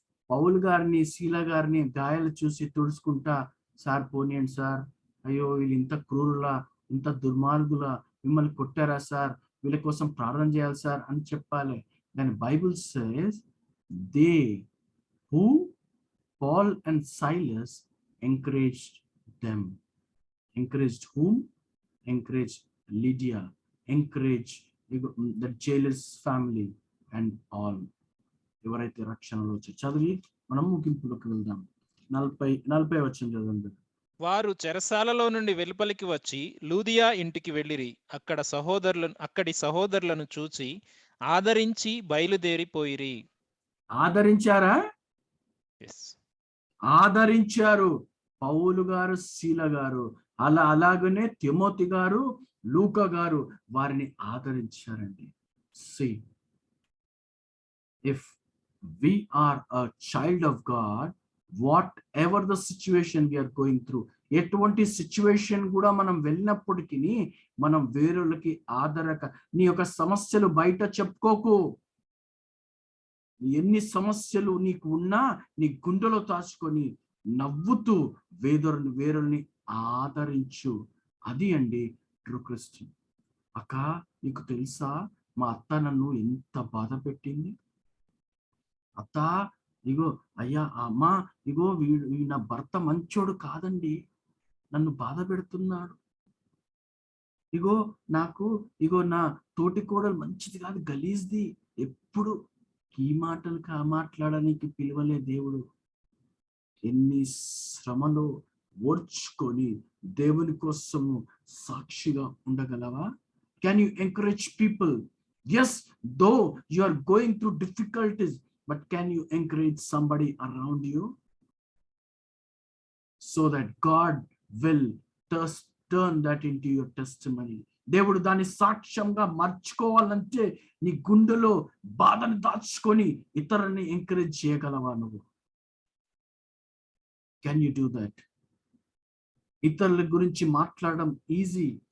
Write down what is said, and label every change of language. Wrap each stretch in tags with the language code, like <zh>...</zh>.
<te>పౌలు గారిని, శీల గారిని గాయాలు చూసి తుడుచుకుంటా సార్ పోనీయండి సార్, అయ్యో వీళ్ళు ఇంత క్రూరులా, ఇంత దుర్మార్గులా, మిమ్మల్ని కొట్టారా సార్, వీళ్ళ కోసం ప్రార్థన చేయాలి సార్ అని చెప్పాలి.</te> <en>కానీ Bible says they who Paul and Silas encouraged them. Encouraged whom? Encouraged Lydia, encouraged the jailer's family and all.</en> <te>ఎవరైతే రక్షణలో వచ్చారు. చదివి మనం ముగింపులోకి వెళ్దాం. 40 వచనం చదవండి. వారు చెరసాలలో నుండి వెలుపలికి వచ్చి లూదియా ఇంటికి వెళ్ళిరి. అక్కడి సహోదరులను చూచి ఆదరించి బయలుదేరిపోయిరి. ఆదరించారా? ఆదరించారు. పౌలు గారు, శీల గారు, అలాగనే తిమోతి గారు, లూకా గారు వారిని ఆదరించారండి.</te> <en>See, if we are a child of God, whatever the situation we are going through,</en> <te>ఎటువంటి సిచ్యువేషన్ కూడా మనం వెళ్ళినప్పటికీ మనం వేరొళ్ళకి నీ యొక్క సమస్యలు బయట చెప్పుకోకు. ఎన్ని సమస్యలు నీకు ఉన్నా నీ గుండెలో దాచుకొని నవ్వుతూ వేరొల్ని ఆదరించు. అది అండి ట్రూ క్రిస్టియన్. అక్క నీకు తెలుసా, మా అత్త నన్ను ఎంత బాధ పెట్టింది. అత్త ఇగో, అయ్యా అమ్మా ఇగో నా భర్త మంచోడు కాదండి, నన్ను బాధ పెడుతున్నాడు. ఇగో నా తోటి కోడలు మంచిది కాదు, గలీజ్ది. ఎప్పుడు ఈ మాటలు మాట్లాడడానికి పిలవలే దేవుడు. ఎన్ని శ్రమలు ఓర్చుకొని దేవుని కోసము సాక్షిగా ఉండగలవా?</te> <en>Can you encourage people? Yes, though you are going through difficulties, but can you encourage somebody around you so that God will turn that into your testimony?</en> <te>దేవుడు దాన్ని సాక్ష్యంగా మార్చుకోవాలంటే నీ గుండెలో బాధను దాచుకొని ఇతరులని ఎంకరేజ్ చేయగలవా నువ్వు?</te> <en>Can you do that?</en> <te>ఇతరుల గురించి మాట్లాడడం ఈజీ.</te>